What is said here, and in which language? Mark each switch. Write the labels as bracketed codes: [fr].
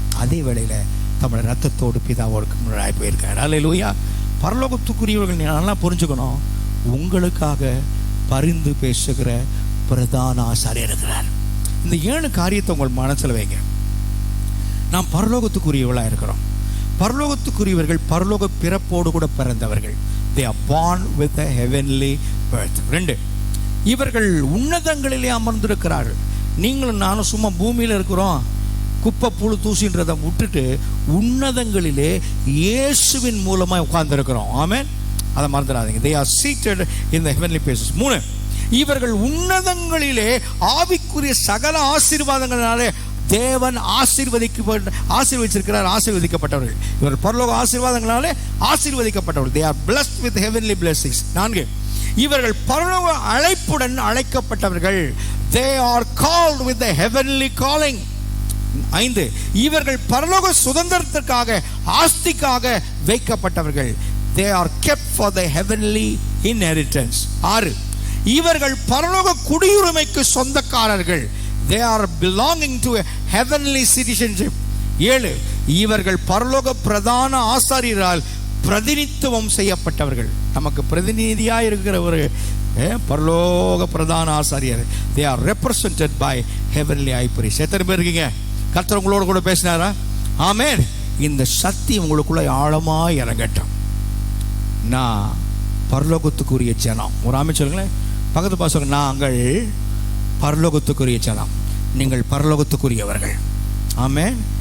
[ta] அதே வேளையில் தம்முடைய ரத்தத்தோடு பிதாவோடு முன்னாடி போயிருக்காரு. அல்லேலூயா. பரலோகத்துக்குரியவர்கள் நல்லா புரிஞ்சுக்கணும். உங்களுக்காக பரிந்து பேசுகிற பிரதான ஆசாரியர் இருக்கிறார். இந்த 7 காரியத்தை உங்கள் மனசில் வைங்க. நாம் பரலோகத்துக்குரியவர்களாக இருக்கிறோம். பரலோகத்துக்குரியவர்கள் பரலோக பிறப்போடு கூட பிறந்தவர்கள். [en] They are born with a heavenly birth. 2, [ta] இவர்கள் உன்னதங்களிலே அமர்ந்திருக்கிறார்கள். நீங்களும் நானும் சும்மா பூமியில் இருக்கிறோம், குப்பை புழு தூசின்றதை விட்டுட்டு உன்னதங்களிலே இயேசுவின் மூலமாக உட்கார்ந்துருக்கிறோம். ஆமென். அதை மறந்துடாதீங்க. [en] they are seated in the heavenly places. [ta] 3, இவர்கள் உன்னதங்களிலே ஆவிக்குரிய சகல ஆசீர்வாதங்களினாலே தேவன் ஆசீர்வதிச்சிருக்கிறார். ஆசீர்வதிக்கப்பட்டவர்கள் இவர் பரலோக ஆசீர்வாதங்களாலே ஆசீர்வதிக்கப்பட்டவர்கள். [en] they are blessed with heavenly blessings. [ta] 4, இவர்கள் பரலோக அழைப்புடன் அழைக்கப்பட்டவர்கள். [en] they are called with the heavenly calling. [ta] 5, இவர்கள் பரலோக சுதந்திரத்திற்காக ஆஸ்திக்காக வைக்கப்பட்டவர்கள். [en] they are kept for the heavenly inheritance. [ta] 6, இவர்கள் பரலோக குடியுரிமைக்கு சொந்தக்காரர்கள். [en] they are belonging to a heavenly citizenship. [ta] 7, இவர்கள் பரலோக பிரதான ஆசாரியரால் பிரதிநிதித்துவம் செய்யப்பட்டவர்கள். நமக்கு பிரதிநிதியாக இருக்கிற ஒரு பரலோக பிரதான ஆசாரியர். [en] they are represented by heavenly high priest. [ta] எத்தனை பேர் இருக்கீங்க? கர்த்தர் உங்களோட கூட பேசினாரா? ஆமென். இந்த சக்தி உங்களுக்குள்ள ஆழமாய் இறங்கட்டும். நான் பரலோகத்துக்குரிய ஜனம். ஒரு ஆமென் சொல்லுங்களேன். பக்கத்து பாசங்க, நாங்கள் பரலோகத்துக்குரிய ஜனம், நீங்கள் பரலோகத்துக்குரியவர்கள். ஆமென்.